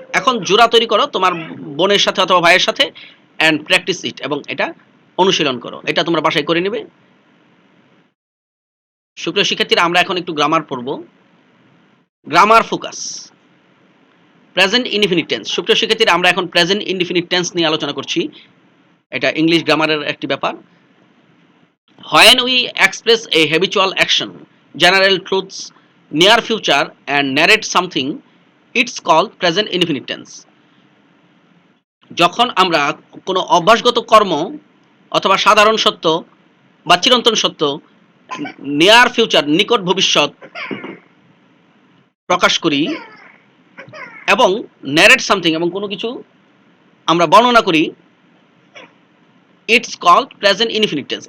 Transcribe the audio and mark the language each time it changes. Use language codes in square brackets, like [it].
[bn] এখন জোড়া তৈরি করো তোমার বোনের সাথে অথবা ভাইয়ের সাথে, [en] and practice it, [bn] এবং এটা অনুশীলন করো। এটা তোমরা বাসায় করে নেবে। সুপ্রিয় শিক্ষার্থীরা, আমরা এখন একটু গ্রামার পড়ব। Grammar focus, present indefinite tense. সুপ্রিয় শিক্ষার্থীরা, আমরা এখন প্রেজেন্ট ইনডিফিনিট টেন্স নিয়ে আলোচনা করছি। এটা ইংলিশ গ্রামারের একটি ব্যাপার। [en] When we express a habitual action, general truths, near future and narrate something, it's called present indefinite tense. [bn] যখন আমরা কোনো অভ্যাসগত কর্ম অথবা সাধারণ সত্য বা চিরন্তন সত্য, নিয়ার ফিউচার নিকট ভবিষ্যৎ প্রকাশ করি, এবং [en] narrate something [bn] এবং কোনো কিছু আমরা বর্ণনা করি, [en] It's called present indefinite tense.